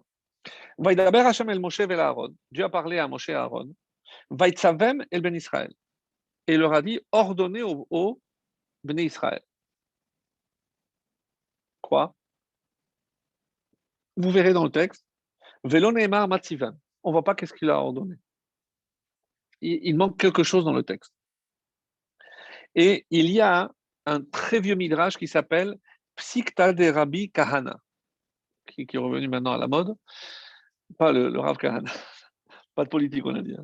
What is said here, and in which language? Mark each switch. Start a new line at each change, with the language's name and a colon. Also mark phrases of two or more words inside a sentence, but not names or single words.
Hebrew: וידבר השם אל משה ואל אהרן.
French: Dieu a parlé à Moshe et à Aaron.
Hebrew: ויצום אל בני ישראל.
French: Et il leur a dit, ordonnez au
Hebrew: בני ישראל.
French: Quoi? Vous verrez dans le texte.
Hebrew: ולא נאמר מה ציוום.
French: On ne voit pas qu'est-ce qu'il a ordonné. Il manque quelque chose dans le texte. Et il y a un très vieux midrash qui s'appelle Psikta de Rabbi Kahana. qui est revenu maintenant à la mode, pas le Rav Kahana, pas de politique, on a dit.